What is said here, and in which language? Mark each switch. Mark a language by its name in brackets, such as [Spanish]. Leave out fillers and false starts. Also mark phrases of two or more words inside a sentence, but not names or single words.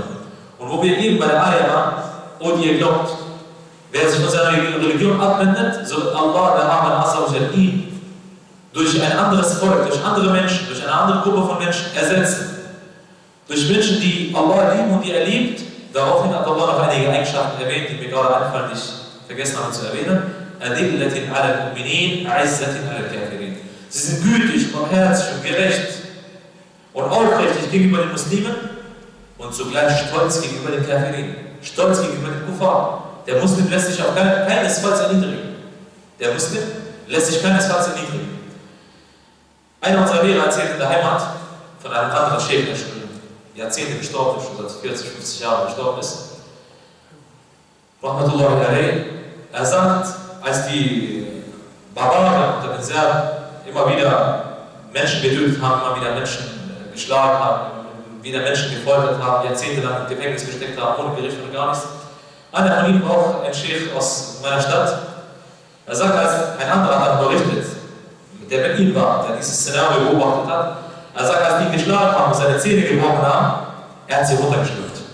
[German] Und wo wir eben bei der Ayah waren, und ihr glaubt, wer sich von seiner Religion abwendet, soll Allah der Namen ihn durch ein anderes Volk, durch andere Menschen, durch eine andere Gruppe von Menschen ersetzen. Durch Menschen, die Allah lieben und die er liebt. Daraufhin hat Allah noch einige Eigenschaften erwähnt, die mir gerade einfallen, die ich vergessen habe zu erwähnen. [Arabic] أذلة على المؤمنين أعزة على الكافرين. [German] Sie sind gütig, barmherzig und gerecht und aufrichtig gegenüber den Muslimen und zugleich stolz gegenüber den Kafirin, stolz gegenüber den Kuffar. Der Muslim lässt sich auch keinesfalls erniedrigen. Einer unserer Lehrer erzählt in der Heimat von einem anderen Sheikh, der schon Jahrzehnte gestorben ist, schon seit 40, 50 Jahren gestorben ist. [Arabic] رحمة الله عليه. [German] Er sagt, als die Barbaren unter den Serben immer wieder Menschen getötet haben, immer wieder Menschen geschlagen haben, wieder Menschen gefoltert haben, jahrzehntelang im Gefängnis gesteckt haben, ohne Gericht und gar nichts. Einer von ihnen, auch ein Sheikh aus meiner Stadt, er sagt, als ein anderer hat berichtet, der mit ihm war, der dieses Szenario beobachtet hat, er sagt, als die ihn geschlagen haben und seine Zähne gebrochen haben, er hat sie runtergeschluckt.